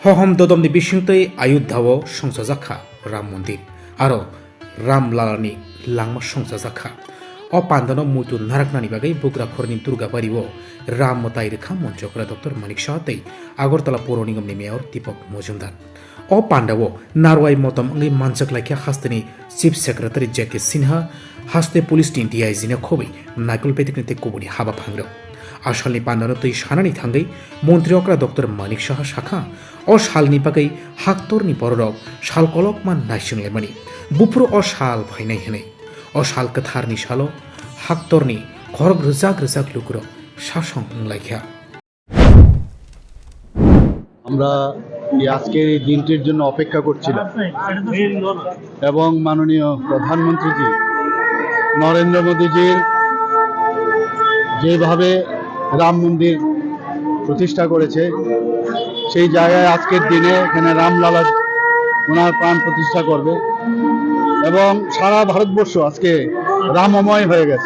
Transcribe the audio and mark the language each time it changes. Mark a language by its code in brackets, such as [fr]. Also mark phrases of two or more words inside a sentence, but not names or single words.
[trp] হহম দদমনি বিসিংতৈ আয়োধ্যাও সংসাजाखा राम मन्दिर आरो रामलालानि लांमा संसाजाखा अ पान्दानो मुतु नाराकनानि बागै बुग्राखरनि दुर्गाबारिओ राम मताइ रेखा मन्चकरा डक्टर मानिक साहातै आगरतला पौर निगमनि मेयर दीपक मजुमदार अ पान्दाओ नारवाइ मतम अंगै मानसक लाइखा हास्तेनि [en] chief secretary [trp] जेके सिन्हा हास्ते [en] police team [trp] डिआइजिनो खबै नायकुल पेटिकनिते कुबुनि हाबा फांग्रो आसालनि पान्दानो तै सानानि थांगै मन्त्रि अक्रा डक्टर मानिक साहा शाखा अ सालनि बागै हाक्तरनि बररक सालकलक मान नायसंलायमानि बुफुर अ साल फायनाय हनै अ साल कथारनि सालो हाक्तरनि खरग रोजाक रोजाक लुकुर शासं लाइखा [bn] আমরা এই আজকের এই দিনটির জন্য অপেক্ষা করছিলাম এবং মাননীয় প্রধানমন্ত্রীজি নরেন্দ্র মোদীজির যেভাবে রাম মন্দির প্রতিষ্ঠা করেছে সেই জায়গায় আজকের দিনে এখানে রামলালা ওনার প্রাণ প্রতিষ্ঠা করবে এবং সারা ভারতবর্ষ আজকে রামময় হয়ে গেছে।